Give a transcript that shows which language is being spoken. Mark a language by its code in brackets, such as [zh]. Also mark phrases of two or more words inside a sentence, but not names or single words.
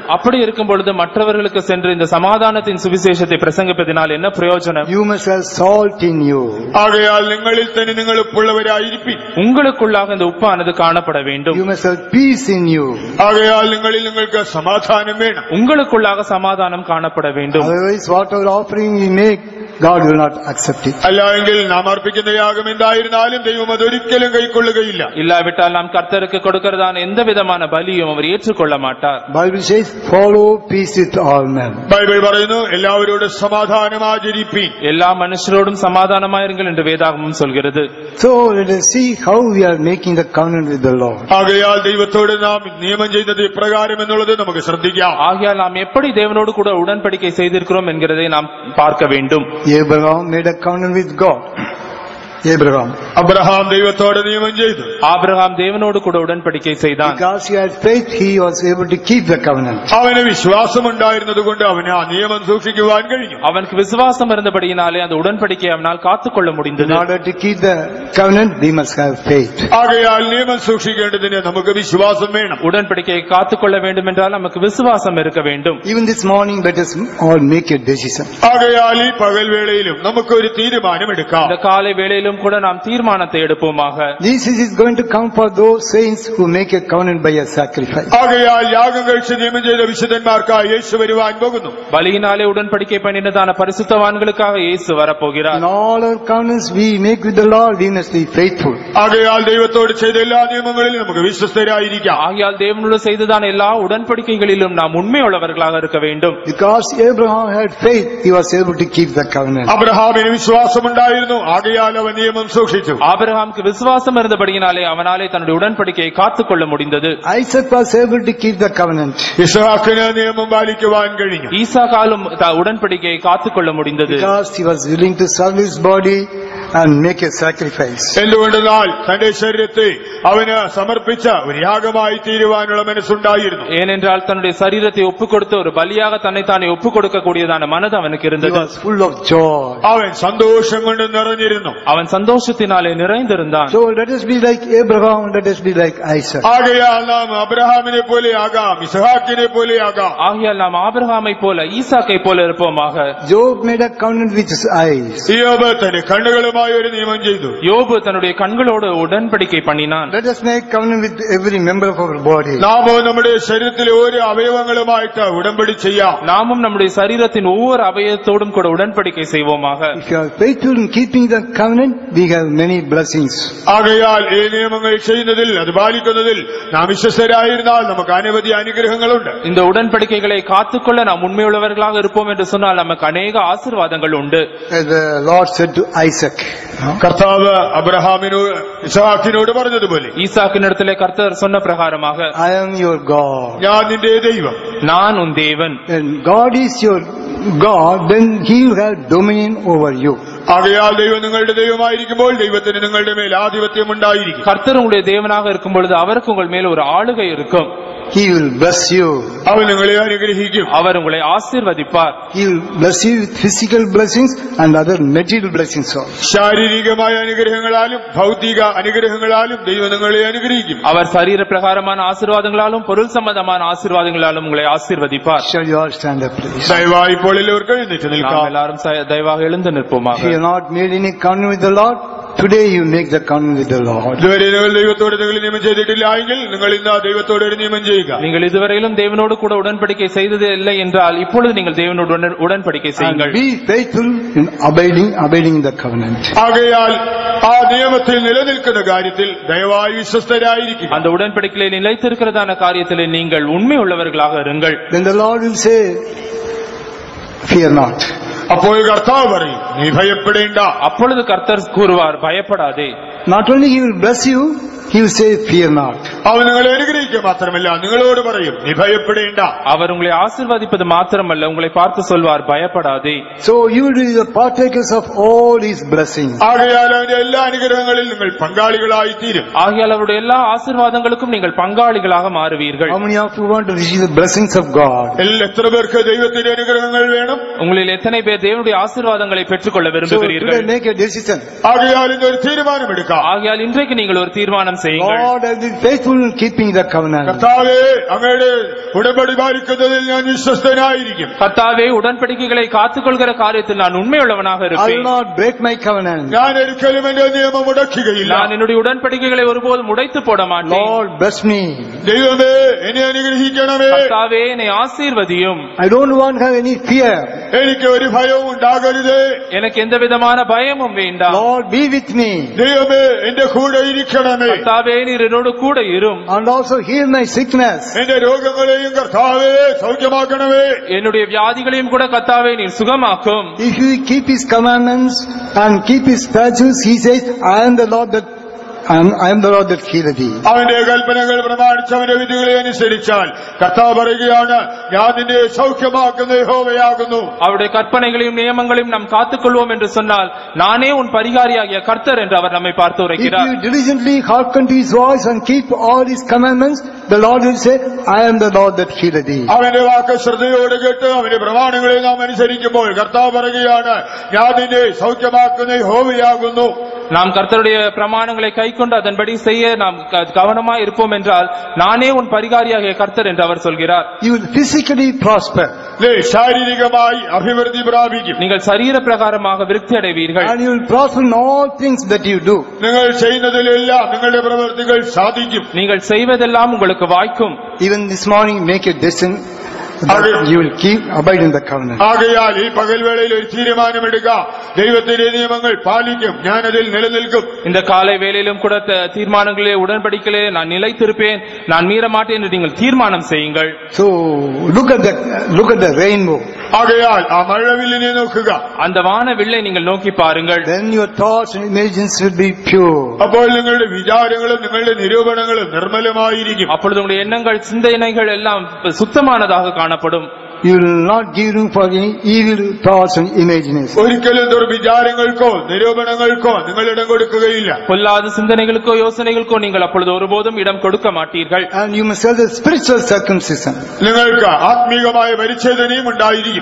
[ta] அப்படி இருக்கும் பொழுது மற்றவர்களுக்கு சென்று இந்த சமாதானத்தின் சுவிசேஷத்தை பிரசங்கிப்பதினால் என்ன பிரயோஜனம்? [en] You must have salt in you. [ml] ஆகையால் നിങ്ങളിൽ തന്നെ നിങ്ങൾ ഉപ്പുള്ളവരായിരിപ്പിൻ. [ta] உங்களுக்குள்ளாக இந்த உப்பானது காணப்பட வேண்டும். [en] You must have peace in you. [ml] ஆகையால் നിങ്ങളിൽ നിങ്ങൾക്ക് സമാധാനം വേണം. [ta] உங்களுக்குள்ளாக சமாதானம் காணப்பட வேண்டும். [en] Otherwise whatever offering we make, God will not accept it. [ml] അല്ലായെങ്കിൽ നാം അർപ്പിക്കുന്ന യാഗം എന്തായിരുന്നാലും ദൈവം അതൊരിക്കലും കൈക്കൊള്ളുകയില്ല. [ta] இல்லாவிட்டால் நாம் கர்த்தருக்கு கொடுக்கிறதான எந்த விதமான பலியும் அவர் ஏற்றுக்கொள்ள மாட்டார். [en] Bible says follow peace with all men. [ml] ബൈബിൾ പറയുന്നു എല്ലാവരോടും സമാധാനം ആചരിപ്പീൻ. [ta] எல்லா மனுஷரோடும் சமாதானமாயிருங்கள் என்று வேதாகமம் சொல்கிறது. [en] So let us see how we are making the covenant with the Lord. [ml] ആകയാൽ ദൈവത്തോട് നാം നിയമം ചെയ്യുന്നത് ഇപ്രകാരം എന്നുള്ളത് നമുക്ക് ശ്രദ്ധിക്കാം. [ta] ஆகையால் நாம் எப்படி தேவனோடு கூட உடன்படிக்கை செய்திருக்கிறோம் என்கிறதை நாம் பார்க்க வேண்டும். [en] Abraham made a covenant with God. [ml] അബ്രഹാം ദൈവത്തോട് നിയമം ചെയ്തു. [ta] ஆபிரகாம் தேவனோடு கூட உடன்படிக்கை செய்தான். [en] Because he had faith, he was able to keep the covenant. [ml] അവന് വിശ്വാസം ഉണ്ടായിരുന്നത് കൊണ്ട് അവന് ആ നിയമം സൂക്ഷിക്കുവാൻ കഴിഞ്ഞു. [ta] அவனுக்கு விசுவாசம் இருந்தபடியினாலே அந்த உடன்படிக்கை அவனால் காத்துக்கொள்ள முடிந்தது. [en] In order to keep the covenant, we must have faith. [ml] ആകയാൽ നിയമം സൂക്ഷിക്കേണ്ടതിന് നമുക്ക് വിശ്വാസം വേണം. [ta] உடன்படிக்கையை காத்துக்கொள்ள வேண்டும் என்றால் நமக்கு விசுவாசம் இருக்க வேண்டும். [en] Even this morning, let us all make a decision. [ml] ആകയാൽ ഈ പകൽ വേളയിലും നമുക്ക് ഒരു തീരുമാനം എടുക്കാം. [ta] இந்த காலை வேளையிலும் கூட நாம் தீர்மானத்தை எடுப்போமாக. [en] Jesus is going to come for those saints who make a covenant by a sacrifice. [ml] ആകയാൽ യാഗം കഴിച്ച് നിയമം ചെയ്ത വിശുദ്ധന്മാർക്കായി യേശു വരുവാൻ പോകുന്നു. [ta] பலியினாலே உடன்படிக்கை பண்ணினதான பரிசுத்தவான்களுக்காக இயேசு வரப்போகிறார். [en] In all our covenants we make with the Lord, we must be faithful. [ml] ആകയാൽ ദൈവത്തോട് ചെയ്ത എല്ലാ നിയമങ്ങളിലും നമുക്ക് വിശ്വസ്തരായിരിക്കാം. [ta] ஆகையால் தேவனோடு செய்ததான எல்லா உடன்படிக்கைகளிலும் நாம் உண்மையுள்ளவர்களாக இருக்க வேண்டும். [en] Because Abraham had faith, he was able to keep the covenant. [ml] അബ്രഹാമിന് വിശ്വാസമുണ്ടായിരുന്നു. ആകയാൽ അവൻ നിയമം സൂക്ഷിച്ചു. [ta] ஆபிரகாமுக்கு விசுவாசம் இருந்தபடியினாலே அவனாலே தன்னுடைய உடன்படிக்கையை காத்துக்கொள்ள முடிந்தது. [en] Isaac was able to keep the covenant. [ml] ഇസ്ഹാക്കിന് നിയമം പാലിക്കുവാൻ കഴിഞ്ഞു. [ta] ஈசாக்காலும் உடன்படிக்கையை காத்துக்கொள்ள முடிந்தது. [en] Because he was willing to serve his body and make a sacrifice. [ml] എന്തുകൊണ്ടെന്നാൽ തന്റെ ശരീരത്തെ അവന് സമർപ്പിച്ച ഒരു യാഗമായി തീരുവാനുള്ള മനസ്സുണ്ടായിരുന്നു. [ta] ஏனென்றால் தன்னுடைய சரீரத்தை ஒப்புக் கொடுத்து ஒரு பலியாக தன்னைத்தானே ஒப்புக் கொடுக்கக்கூடியதான மனது அவனுக்கு [en] He [ta] இருந்தது. [en] was full of joy. [ml] അവൻ സന്തോഷം കൊണ്ട് നിറഞ്ഞിരുന്നു. [ta] அவன் சந்தோஷத்தினாலே நிறைந்திருந்தான். [en] So let us be like Abraham, let us be like Isaac. [ml] ആകയാൽ നാം അബ്രഹാമിനെ പോലെ ആകാം, ഇസ്ഹാക്കിനെ പോലെ ആകാം. [ta] ஆகையால் நாம் ஆபிரகாமை போல ஈசாக்கை போல இருப்போமாக. [en] Job made a covenant with his eyes. [ml] യോബ് തന്റെ കണ്ണുകളുമായി ഒരു നിയമം ചെയ്തു. [ta] யோபு தன்னுடைய கண்களோடு உடன்படிக்கை பண்ணினான். [en] Let us make covenant with every member of our body. [ml] നാമോ നമ്മുടെ ശരീരത്തിലെ ഓരോ അവയവങ്ങളുമായിട്ട് ഉടമ്പടി ചെയ്യാം. [ta] நாமும் நம்முடைய சரீரத்தின் ஒவ்வொரு அவயத்தோடும் கூட உடன்படிக்கை செய்வோமாக. [en] If you are faithful in keeping the covenant, we have many blessings. [ml] ആകയാൽ ഈ നിയമങ്ങൾ ചെയ്യുന്നതിൽ അത് പാലിക്കുന്നതിൽ നാം വിശ്വസ്തരായിരുന്നാൽ നമുക്ക് അനവധി അനുഗ്രഹങ്ങളുണ്ട്. [ta] இந்த உடன்படிக்கைகளை காத்துக்கொள்ள நாம் உண்மையுள்ளவர்களாக இருப்போம் என்று சொன்னால் நமக்கு அநேக ஆசீர்வாதங்கள் உண்டு. [en] The Lord said to Isaac, [ml] കർത്താവ് അബ്രഹാമിനോട് ഇസ്ഹാക്കിനോട് പറഞ്ഞതുപോലെ [ta] ஈசாக்கினிடத்திலே கர்த்தர் சொன்ன பிரகாரமாக [en] I am your God. [ml] ഞാൻ നിന്റെ ദൈവം. [ta] நான் உன் தேவன். [en] And God is your God, then He will have dominion over you. [ml] ആകയാൽ ദൈവം നിങ്ങളുടെ ദൈവമായിരിക്കുമ്പോൾ ദൈവത്തിന് നിങ്ങളുടെ മേൽ ആധിപത്യം ഉണ്ടായിരിക്കും. [ta] கர்த்தர் உங்களுடைய தேவனாக இருக்கும் பொழுது அவருக்கு உங்கள் மேல் ஒரு ஆளுகை இருக்கும். [en] He will bless you. [ml] അവൻ നിങ്ങളെ അനുഗ്രഹിക്കും. [ta] அவர் உங்களை ஆசீர்வதிப்பார். [en] He will bless you with physical blessings and other material blessings also. [ml] ശാരീരികമായ അനുഗ്രഹങ്ങളാലും ഭൗതിക അനുഗ്രഹങ്ങളാലും ദൈവം നിങ്ങളെ അനുഗ്രഹിക്കും. [ta] அவர் சரீர பிரகாரமான ஆசீர்வாதங்களாலும் பொருள் சம்பந்தமான ஆசீர்வாதங்களாலும் உங்களை ஆசீர்வதிப்பார். [en] Shall you all stand up, please? [ml] ദയവായി ഇപ്പോൾ എല്ലാവർക്കും എഴുന്നേറ്റ് [ta] நாம் [ml] നിൽക്കാം. [ta] எல்லாரும் தயவாக எழுந்து நிற்போமாக. [en] If you have not made any covenant with the Lord, today you make the covenant with the Lord. [ml] ഇതുവരെ നിങ്ങൾ ദൈവത്തോട് എന്തെങ്കിലും നിയമം ചെയ്തിട്ടില്ല എങ്കിൽ നിങ്ങൾ ഇന്ന് ദൈവത്തോട് ഒരു നിയമം ചെയ്യുക. [ta] நீங்கள் இதுவரையிலும் தேவனோடு கூட உடன்படிக்கை செய்தது இல்லை என்றால் இப்பொழுது நீங்கள் தேவனோடு உடன்படிக்கை செய்யுங்கள். [en] Be faithful in abiding in the covenant. [ml] ஆகையால் ആ നിയമത്തിൽ നിലനിൽക്കുന്ന കാര്യത്തിൽ ദയവായി വിശ്വസ്തരായിരിക്കുക. [ta] அந்த உடன்படிக்கையில் நிலைத்திருக்கிறதான காரியத்தில் நீங்கள் உண்மை உள்ளவர்களாக இருங்கள். [en] Then the Lord will say, fear not. [ml] അപ്പോൾ കർത്താവ് പറയും, നീ ഭയപ്പെടേണ്ട. [ta] அப்பொழுது கர்த்தர் கூறுவார், பயப்படாதே. [en] Not only He will bless you, He will say, fear not. [ml] അവൻ നിങ്ങളെ അനുഗ്രഹിക്കുക മാത്രമല്ല, നിങ്ങളോട് പറയും, നീ ഭയപ്പെടേണ്ട. [ta] அவர் உங்களை ஆசீர்வதிப்பது மாத்திரமல்ல, உங்களை பார்த்து சொல்வார், பயப்படாதே. [en] So you will be the partakers of all His blessings. [ml] ആകയാൽ അവന്റെ എല്ലാ അനുഗ്രഹങ്ങളിൽ നിങ്ങൾ പങ്കാളികളായി തീരും. [ta] ஆகையால் அவருடைய எல்லா ஆசீர்வாதங்களுக்கும் நீங்கள் பங்காளிகளாக மாறுவீர்கள். [en] How many of you want to receive the blessings of God? [ml] എത്ര പേർക്ക് ദൈവത്തിന്റെ അനുഗ്രഹങ്ങൾ വേണം? [ta] உங்களில் எத்தனை பேர் தேவனுடைய ஆசீர்வாதங்களை பெற்றுக்கொள்ள விரும்புகிறீர்கள்? [en] So today make a decision. [ta] ஆகையால் இந்த ஒரு தீர்மானம் எடுക്കാം. ஆகையால் இன்றைக்கு நீங்கள் ஒரு தீர்மானம் செய்யுங்கள். [en] Lord, I will be faithful in keeping the covenant. [ml] കർത്താവേ, അങ്ങയുടെ ഉടമ്പടി പാലിക്കുന്നതിൽ ഞാൻ വിശ്വസ്തനായിരിക്കും. [ta] கர்த்தாவே, உடன்படிக்கைகளை காத்துக்கொள்கிற காரியத்தில் நான் உண்மையுள்ளவனாக [en] I will [ta] இருப்பேன். [en] not break my covenant. [ml] ഞാൻ ഒരിക്കലും എന്റെ നിയമം മുടക്കുകയില്ല. [ta] நான் என்னுடைய உடன்படிக்கைகளை ஒருபோதும் உடைத்து போட மாட்டேன். [en] Lord, bless me. [ml] ദൈവമേ, എന്നെ അനുഗ്രഹിക്കണമേ. [ta] கர்த்தாவே, என்னை ஆசீர்வதியும். [en] I don't want to have any fear. [ml] എനിക്ക് ഒരു ഭയവും ഉണ്ടാകരുതേ. [ta] எனக்கு எந்த விதமான பயமும் வேண்டாம். [en] Lord, be with me. [ml] ദൈവമേ, എന്റെ കൂടെ ഇരിക്കണമേ. [ta] கர்த்தாவே, நீர் என்னோடு கூட இரும். [en] And also heal my sickness. [ml] എന്റെ രോഗങ്ങളെയും കർത്താവേ സൗഖ്യമാക്കണമേ. [ta] என்னுடைய வியாதிகளையும் கூட கர்த்தாவே நீர் சுகமாக்கும். [en] If you keep His commandments and keep His statutes, He says, I am the Lord that healeth thee. [ml] അവന്റെ കൽപ്പനകൾ പ്രമാണിച്ച് അവന്റെ വിധികളെ അനുസരിച്ചാൽ കർത്താവ് പറയുകയാണ്, ഞാൻ നിന്നെ സൗഖ്യമാക്കുന്ന യഹോവയാകുന്നു. [ta] அவருடைய கற்பனைகளையும் நியமங்களையும் நாம் காத்துக்கொள்வோம் என்று சொன்னால் நானே உன் பரிகாரியாகிய கர்த்தர் என்று அவர் நம்மை பார்த்து உரைக்கிறார். [en] If you diligently hearken to His voice and keep all His commandments, the Lord will say, I am the Lord that healeth thee. [ml] അവന്റെ വാക്ക് ശ്രദ്ധയോട് കേട്ട് അവന്റെ പ്രമാണങ്ങളെ നാം അനുസരിക്കുമ്പോൾ കർത്താവ് പറയുകയാണ്, ഞാൻ നിന്നെ സൗഖ്യമാക്കുന്ന യഹോവയാകുന്നു. [ta] நாம் கர்த்தருடைய பிரமாணங்களை கைக்கொண்டு அதன்படி செய்ய நாம் கவனமாய் இருப்போம் என்றால் நானே உன் பரிகாரியாகிய கர்த்தர் என்று அவர் சொல்கிறார். [en] You will physically prosper. [ml] ശാരീരികമായി അഭിവൃദ്ധി പ്രാപിക്കും. [ta] நீங்கள் சரீர பிரகாரமாக விருத்தி அடைவீர்கள். [en] And you will prosper in all things that you do. [ml] നിങ്ങൾ ചെയ്യുന്നതിലെല്ലാം നിങ്ങളുടെ പ്രവൃത്തികൾ സാധിക്കും. [ta] நீங்கள் செய்வதெல்லாம் உங்களுக்கு வாய்க்கும். [en] Even this morning make a decision that you will abide in the covenant. [ml] ആകയാൽ ഈ പകൽവേളയിൽ ഒരു തീരുമാനമെടുക്കാം, ദൈവത്തിന്റെ നിയമങ്ങൾ പാലിക്കും, ഞാനതിൽ നിലനിൽക്കും. [ta] இந்த காலை வேளையிலும் கூட தீர்மானங்களே உடன்படிக்கையிலே நான் நிலைத்திருப்பேன், நான் மீற மாட்டேன் என்று நீங்கள் தீர்மானம் செய்யுங்கள். [en] So look at the rainbow. [ml] ആകയാൽ ആ മഴവില്ലിനെ നോക്കുക. [ta] அந்த வானவில்லை நீங்கள் நோக்கி பாருங்கள். [en] Then your thoughts and imaginations will be pure. [ml] അപ്പോൾ നിങ്ങളുടെ വിചാരങ്ങളും നിങ്ങളുടെ നിരൂപണങ്ങളും നിർമ്മലമായിരിക്കും. [ta] அப்பொழுது உங்களுடைய எண்ணங்கள் சிந்தனைகள் எல்லாம் சுத்தமானதாக காணப்படும். [en] You will not give room for any evil thoughts and imaginations. [ml] ഒരിക്കലും ദുർവിചാരങ്ങൾക്കോ നിരൂപണങ്ങൾക്കോ നിങ്ങൾ ഇടം കൊടുക്കുകയില്ല. [ta] பொல்லாத சிந்தனைகளுக்கோ யோசனைகளுக்கோ நீங்கள் அப்பொழுது ஒருபோதும் இடம் கொடுக்க மாட்டீர்கள். [en] And you must have the spiritual circumcision. [ml] നിങ്ങൾക്ക് ആത്മീകമായ പരിച്ഛേദനയും ഉണ്ടായിരിക്കും.